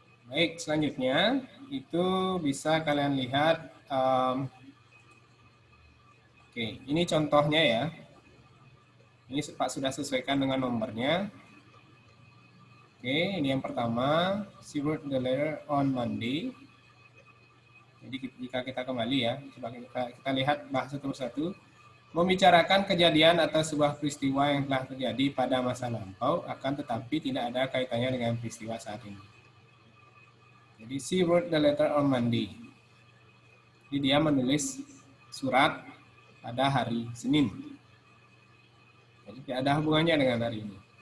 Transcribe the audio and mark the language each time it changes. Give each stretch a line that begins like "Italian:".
Indonesian: Baik, selanjutnya itu bisa kalian lihat. Oke, ini contohnya ya. Ini Pak sudah sesuaikan dengan nomornya. Oke, ini yang pertama.
English: She wrote the letter on Monday.
Indonesian: Jadi jika kita kembali ya, coba kita lihat bahasa terus satu. Membicarakan kejadian atau sebuah peristiwa yang telah terjadi pada masa lampau, akan tetapi tidak ada kaitannya dengan peristiwa saat ini.
English: Jadi she wrote the letter on Monday.
Indonesian: Jadi dia menulis surat pada hari Senin. Jadi tidak ada hubungannya dengan hari ini.